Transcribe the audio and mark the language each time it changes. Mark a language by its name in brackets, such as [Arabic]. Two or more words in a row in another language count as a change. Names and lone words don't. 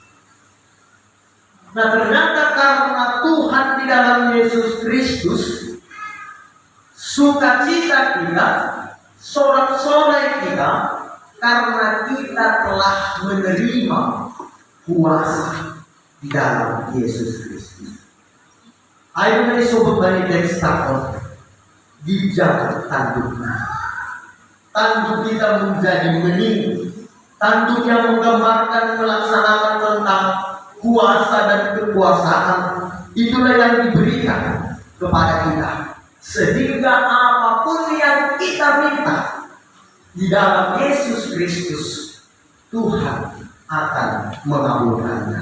[Indonesian] Nah, ternyata karena Tuhan di dalam Yesus Kristus, sukacita kita, sorak-sorai kita, karena kita telah menerima kuasa di dalam Yesus Kristus. [Batak Simalungun] Ayo mari sobat bani teks takon. [Indonesian] gijang tanduknya. Tanduk kita menjadi bening. Tanduk yang menggambarkan melaksanakan tentang kuasa dan kekuasaan. Itulah yang diberikan kepada kita. Sehingga apapun yang kita minta di dalam Yesus Kristus, Tuhan akan mengabulkannya.